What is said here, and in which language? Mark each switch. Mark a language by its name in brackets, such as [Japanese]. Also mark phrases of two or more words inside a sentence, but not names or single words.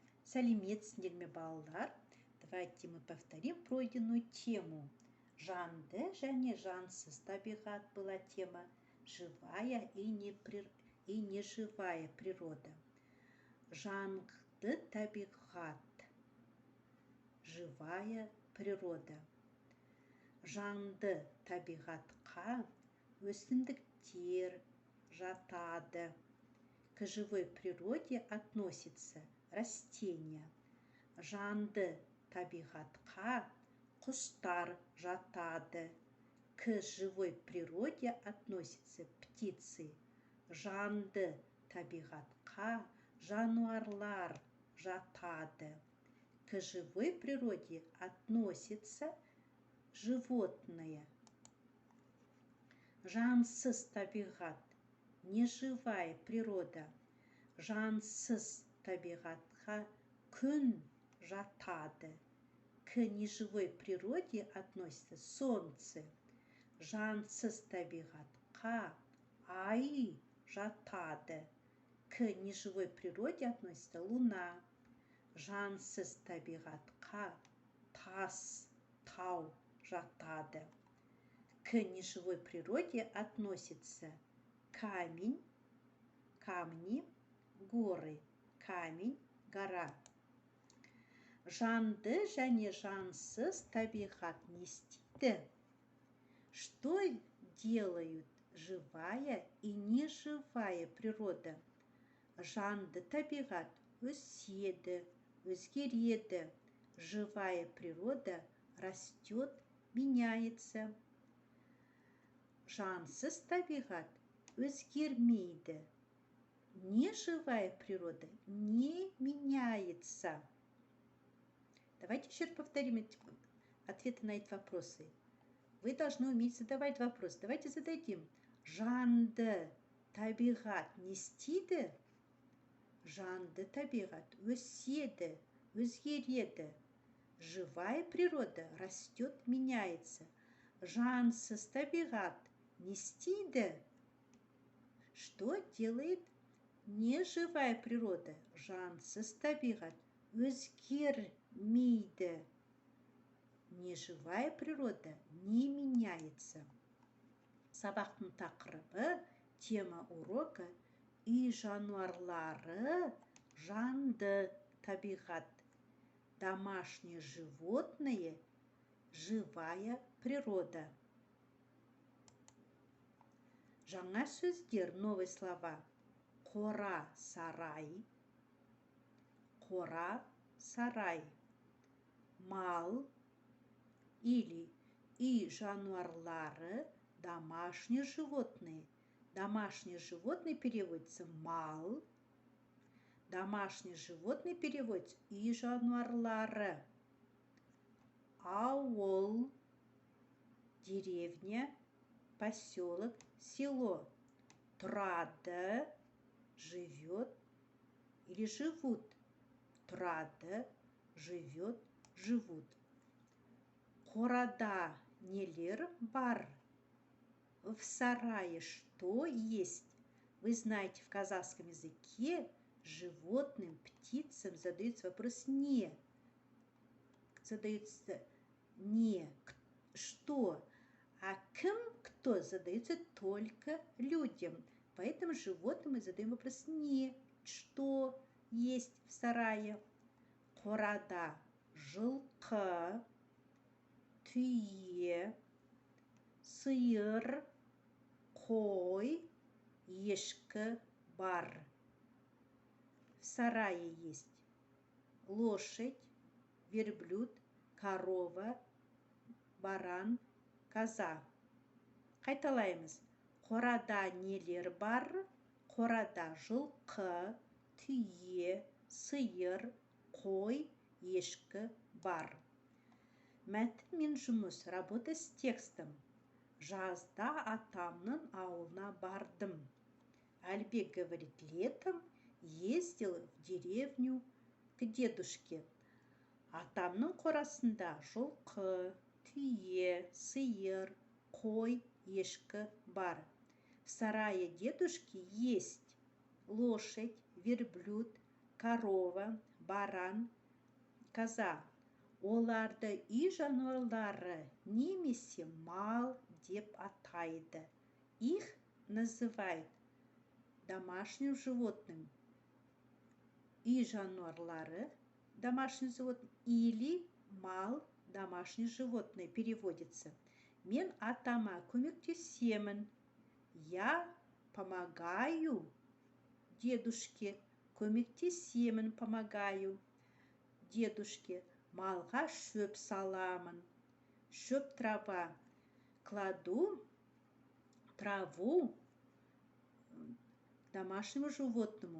[Kazakh] Сәлеметсіңдер ме, балалар? [Russian] Давайте мы повторим пройденную тему. [Kazakh] Жанды және жансыз табиғат [Russian] была тема. Живая и неживая природа. [Kazakh] Жанды табиғат. [Russian] Живая природа. [Kazakh] Жанды табиғатқа өсімдіктер жатады. [Russian] К живой природе относятся растения. [Kazakh] Жанды табиғатқа құстар жатады. [Russian] К живой природе относятся птицы. [Kazakh] Жанды табиғатқа жануарлар жатады. [Russian] К живой природе относятся животные. [Kazakh] Жансыз табиғат, [Russian] неживая природа. [Kazakh] Жансыз табиғатқа күн жатады. [Russian] К неживой природе относится солнце. [Kazakh] Жансыз табиғатқа ай жатады. [Russian] К неживой природе относится луна. [Kazakh] Жансыз табиғатқа тас, тау жатады. [Russian] К неживой природе относится камень, камни, горы. Камень, гора. [Kazakh] Жанды және жансыз табиғат не істейді? [Russian] Что делают живая и неживая природа? [Kazakh] Жанды табиғат өседі, өзгереді. [Russian] Живая природа растет, меняется. [Kazakh] Жансыз табиғат өзгермейді. [Russian] Неживая природа не меняется. Давайте еще раз повторим ответы на эти вопросы. Вы должны уметь задавать вопрос. Давайте зададим. [Kazakh] Жанды табиғат не істейді? Жанды табиғат өседі, өзгереді. [Russian] Живая природа растет, меняется. [Kazakh] Жансыз табиғат не істейді? [Russian] Что делает неживая природа? [Kazakh] Жансыз табиғат өзгермейді. [Russian] Неживая природа не меняется. [Kazakh] Сабақтың тақырыбы, [Russian] тема урока [Kazakh] үй жануарлары жанды табиғат. [Russian] Домашние животные живая природа. [Kazakh] Жаңа сөздер, [Russian] новые слова. [Kazakh] Қора, сарай. Қора, сарай. Мал или үй жануарлары, [Russian] домашние животные. Домашние животные переводится мал. Домашние животные переводится [Kazakh] үй жануарлары. [Russian] Ауыл, деревня, поселок, село. [Kazakh] Тұрады, [Russian] живет или живут. Тұрады, живет, живут. [Kazakh] Қорада нелер бар? [Russian] В сарае что есть? Вы знаете, в казахском языке животным, птицам задается вопрос «не». Задается «не», «что». А кем, кто, задается только людям. Поэтому животным мы задаем вопрос «не», «что есть в сарае». [Kazakh] Қорада жылқы, түйе, сиыр, қой, ешкі бар. [Russian] В сарае есть лошадь, верблюд, корова, баран, коза. [Kazakh] Қайталаймыз. Қорада нелер бар? Қорада жылқы, түйе, сиыр, қой, ешкі бар. Мәтін мен жұмыс. [Russian] Работа с текстом. [Kazakh] Жазда атамның ауылына бардым. [Russian] Альбек говорит, летом ездил в деревню к дедушке. [Kazakh] Атамның қорасында жылқы, түйе, сиыр, қой, ешкі бар. [Russian] В сарае дедушки есть лошадь, верблюд, корова, баран, коза. [Kazakh] Оларды үй жануарлары немесе мал деп атайды. [Russian] Их называют домашним животным. [Kazakh] Үй жануарлары [Russian] домашний животное или мал домашнее животное переводится. [Kazakh] Мен атама көмектесемін. [Russian] Я помогаю дедушке. Көмектесемін, помогаю дедушке. [Kazakh] Малға шөп саламын. Шөп трава. [Russian] Кладу траву домашнему животному.